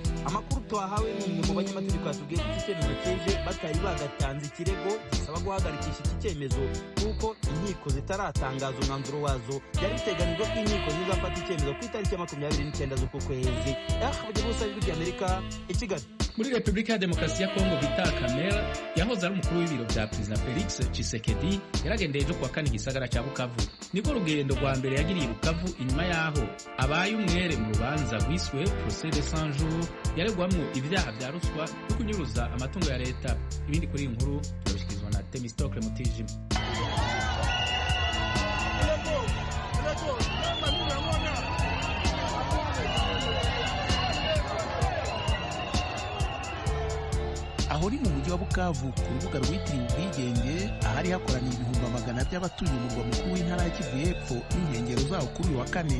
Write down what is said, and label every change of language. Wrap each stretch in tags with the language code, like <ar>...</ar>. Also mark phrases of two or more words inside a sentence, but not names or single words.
<rw>Amakuru twahawe n'umwe mu banyamategeko yatubwiye ko iki cyemezo cyeje batari bagatanze ikirego gisaba guhagarikisha iki cyemezo kuko inkiko zitaratangaza umwanzuro wazo. Byari biteganijwe ko inkiko zizafata icyemezo ku itariki ya 29 z'uku kwezi. Abagize ijwi ry'Amerika i Kigali.</rw> <rn>Muri Repubulika ya Demokarasi ya Kongo Vital Kamerhe yahoze ari umukuru w'ibiro bya Perezida Felix Tshisekedi yaragendeye ejo kuwa kane igisagara cya Bukavu. Niko rugendo rwa mbere yagiriye Bukavu inyuma yaho abaye umwere mu rubanza rwiswe Procès de 100 jours yaregwamwo ibyaha bya ruswa no kunyuruza amatungo ya leta.</rn> <rw>Ibindi kuri iyi nkuru turabishyikirizwa na Temistocle Mutijima. aho ni mu mujyi wa Bukavu ku rubuga rwitiriwe ubwigenge ahari hakoraniye ibihumbi magana by'abatuye umurwa mukuru w'intara ya Kivu y'Epfo n'inkengero zawo kuri uyu wa kane.</rw>